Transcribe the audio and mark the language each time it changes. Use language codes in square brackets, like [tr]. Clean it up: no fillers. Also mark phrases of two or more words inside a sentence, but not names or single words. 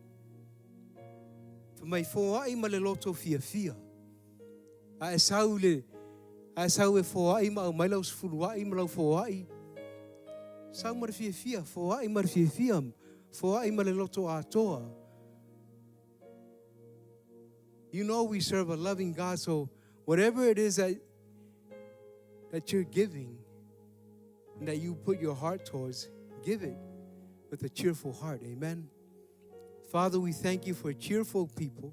[sm] Fa mai foai ma le loto fia fia. A sau e foai ma o mai lau sfuluai ma lau foai. Sau ma fia fia, foai ma fia fia. Foai ma le loto atoa. [en] You know we serve a loving God, so whatever it is that you're giving and that you put your heart towards, give it with a cheerful heart. Amen. Father, we thank you for cheerful people.